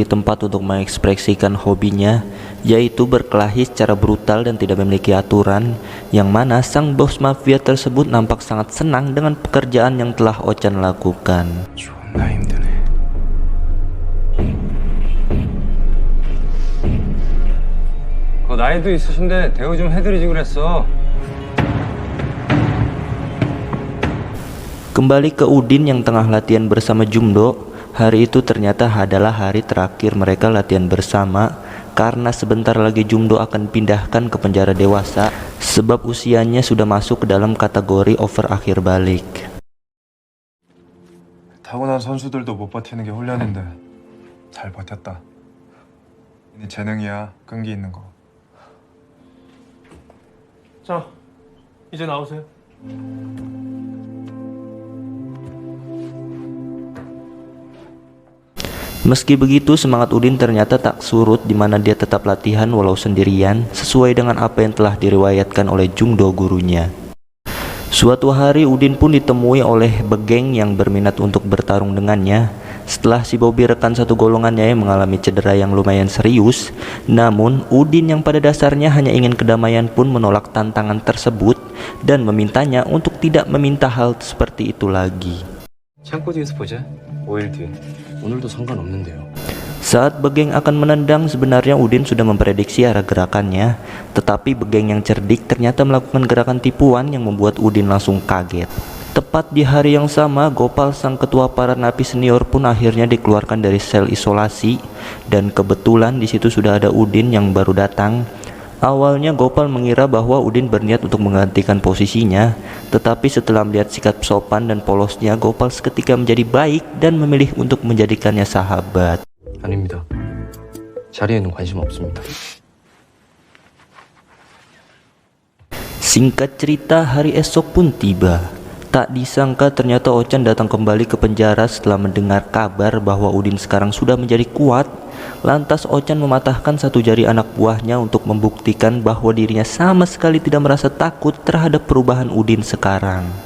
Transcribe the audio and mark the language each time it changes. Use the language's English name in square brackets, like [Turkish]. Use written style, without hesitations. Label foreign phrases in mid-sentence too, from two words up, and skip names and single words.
[Indonesian] tempat untuk mengekspresikan hobinya, yaitu berkelahi secara brutal dan tidak memiliki aturan, yang mana sang bos mafia tersebut nampak sangat senang dengan pekerjaan yang telah Ochan lakukan. [Korean] 존나 힘드네. 나이도 있으신데 대우 좀 해드리지 그랬어. [Indonesian] Kembali ke Udin yang tengah latihan bersama Jumdo. Hari itu ternyata adalah hari terakhir mereka latihan bersama, karena sebentar lagi Jumdo akan pindahkan ke penjara dewasa sebab usianya sudah masuk ke dalam kategori over akhir balik. [Korean] 타고난 선수들도 못 버티는 게 훈련인데 잘 버텼다. 네 재능이야, 끈기 있는 거. 자, 이제 나오세요. [Indonesian] Meski begitu, semangat Udin ternyata tak surut di mana dia tetap latihan walau sendirian sesuai dengan apa yang telah diriwayatkan oleh Jumdo gurunya. Suatu hari Udin pun ditemui oleh Begeng yang berminat untuk bertarung dengannya. Setelah si Bobby rekan satu golongannya yang mengalami cedera yang lumayan serius, namun Udin yang pada dasarnya hanya ingin kedamaian pun menolak tantangan tersebut dan memintanya untuk tidak meminta hal seperti itu lagi. [Korean] 창고 뒤에서 보자. 5일 뒤에. 오늘도 상관없는데요. [Indonesian] Saat Begeng akan menendang, sebenarnya Udin sudah memprediksi arah gerakannya, tetapi Begeng yang cerdik ternyata melakukan gerakan tipuan yang membuat Udin langsung kaget. Tepat di hari yang sama, Gopal sang ketua para napi senior pun akhirnya dikeluarkan dari sel isolasi, dan kebetulan di situ sudah ada Udin yang baru datang. Awalnya Gopal mengira bahwa Udin berniat untuk menggantikan posisinya, tetapi setelah melihat sikap sopan dan polosnya, Gopal seketika menjadi baik dan memilih untuk menjadikannya sahabat. [Korean] 아닙니다. 자리에는 관심 없습니다. [Indonesian] Singkat cerita, hari esok pun tiba. Tak disangka ternyata Ochan datang kembali ke penjara setelah mendengar kabar bahwa Udin sekarang sudah menjadi kuat. Lantas Ochan mematahkan satu jari anak buahnya untuk membuktikan bahwa dirinya sama sekali tidak merasa takut terhadap perubahan Udin sekarang.